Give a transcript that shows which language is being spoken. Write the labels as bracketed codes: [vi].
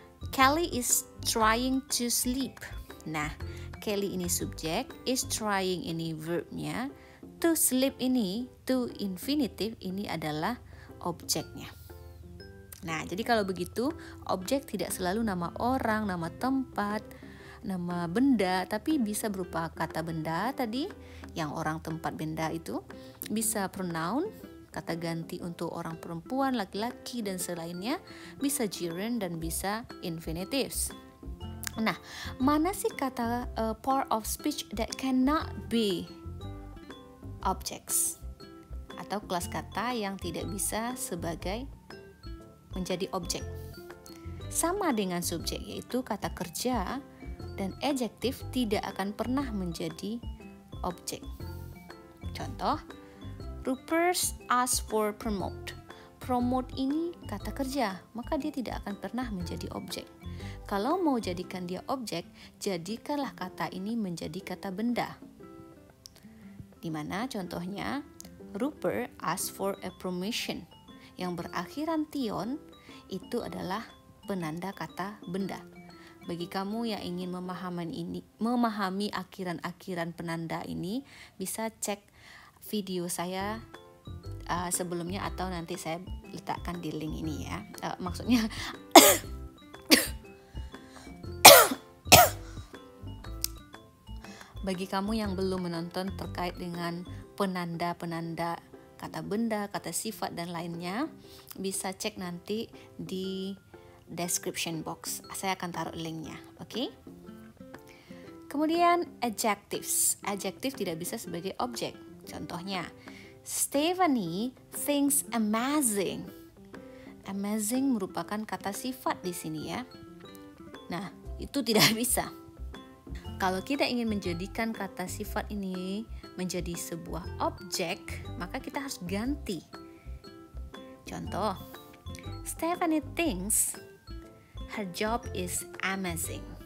[en] Kelly is trying to sleep. [id] Nah, Kelly ini subjek, is trying ini verbnya, to sleep ini, to infinitive ini adalah objeknya. Nah, jadi kalau begitu, objek tidak selalu nama orang, nama tempat, nama benda, tapi bisa berupa kata benda tadi, yang orang, tempat, benda itu, bisa pronoun, kata ganti untuk orang perempuan, laki-laki, dan selainnya, bisa gerund dan bisa infinitives. Nah, mana sih kata part of speech that cannot be objects? Atau kelas kata yang tidak bisa sebagai menjadi objek. Sama dengan subjek, yaitu kata kerja dan adjektif tidak akan pernah menjadi objek. Contoh, [en] Rupert asked for promote. [id] Promote ini kata kerja, maka dia tidak akan pernah menjadi objek. Kalau mau jadikan dia objek, jadikanlah kata ini menjadi kata benda. Di mana contohnya, [en] Rupert asked for a promotion. [id] Yang berakhiran tion itu adalah penanda kata benda. Bagi kamu yang ingin memahami akhiran-akhiran penanda ini, bisa cek video saya sebelumnya atau nanti saya letakkan di link ini ya. Maksudnya bagi kamu yang belum menonton terkait dengan penanda-penanda kata benda, kata sifat dan lainnya, bisa cek nanti di description box. Saya akan taruh linknya, oke? Kemudian adjectives. Adjektif tidak bisa sebagai objek. Contohnya, [en] Stephanie thinks amazing. [id] Amazing merupakan kata sifat di sini ya. Nah, itu tidak bisa. Kalau kita ingin menjadikan kata sifat ini menjadi sebuah objek, maka kita harus ganti. Contoh, [en] Stephanie thinks her job is amazing.